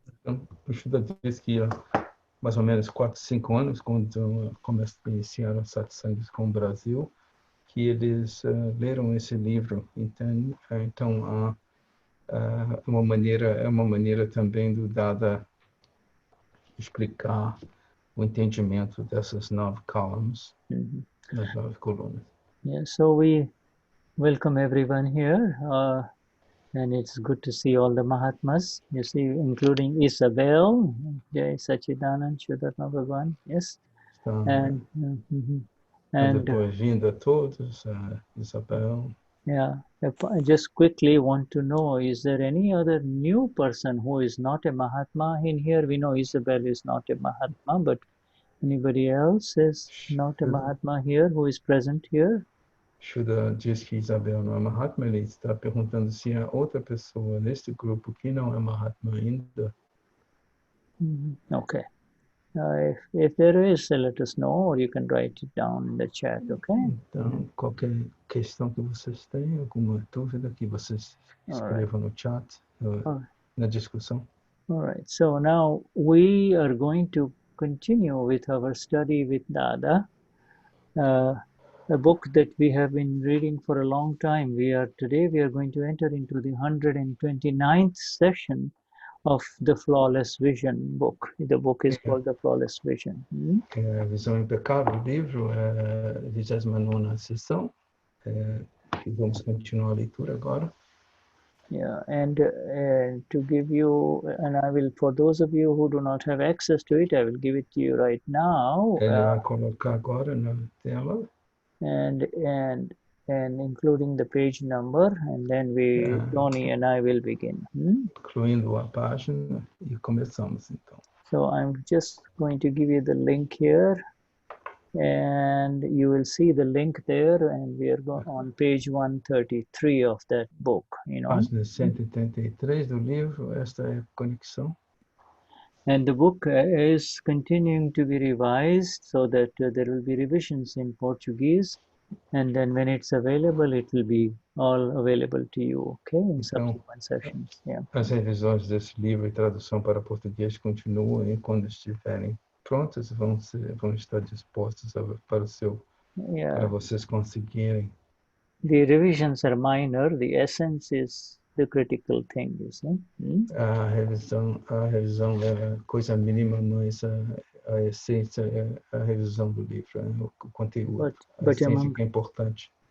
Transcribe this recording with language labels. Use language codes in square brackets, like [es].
[pt] Então, o Shuddha diz que há mais ou menos 4, 5 anos, quando iniciaram satsangs com o Brasil, que eles leram esse livro. Então há uma maneira também do Dada explicar o entendimento dessas 9 columns, das 9 colunas. [en] Yeah, so we welcome everyone here, and it's good to see all the Mahatmas, you see, including Isabel, Jai Sachidanand, Shuddhatma Bhagwan, yes, [pt] Então, [en] and [pt] depois-vinda a todos, Isabel. [en] yeah, I just quickly want to know, is there any other new person who is not a Mahatma in here? We know Isabel is not a Mahatma, but anybody else is not a Mahatma here who is present here? [pt] Shuddha diz que Isabel não é Mahatma, ele está perguntando se há outra pessoa neste grupo que não é Mahatma ainda. [en] Okay. If there is, let us know, or you can write it down in the chat, okay? [pt] Então, qualquer questão que vocês tenham, alguma dúvida, que vocês escrevam no chat, na discussão. [en] All right. So now we are going to continue with our study with Dada, a book that we have been reading for a long time. Today we are going to enter into the 129th session of the Flawless Vision book. The book is called the Flawless Vision. [pt] A Visão Impecável, o livro, é a 29ª sessão, que vamos continuar a leitura agora. [en] Yeah, and to give you, and I will, for those of you who do not have access to it, I will give it to you right now. [pt] Ele vai colocar agora na tela. [en] And including the page number, and then Tony and I will begin. [pt] Incluindo a página, e começamos então. [en] So I'm just going to give you the link here, and you will see the link there, and we are on page 133 of that book. [pt] Página 133 do livro, esta é a conexão. [en] And the book is continuing to be revised so that there will be revisions in Portuguese, and then when it's available, it will be all available to you, okay, in subsequent sessions. Yeah. [pt] As revisões desse livro e tradução para português continuam, e quando estiverem prontas, vão estar dispostas para vocês conseguirem. [en] The revisions are minor. The essence is the critical thing, you see. [pt] A revisão é coisa mínima, mas a essência é a revisão do livro, o conteúdo. A essência que é importante.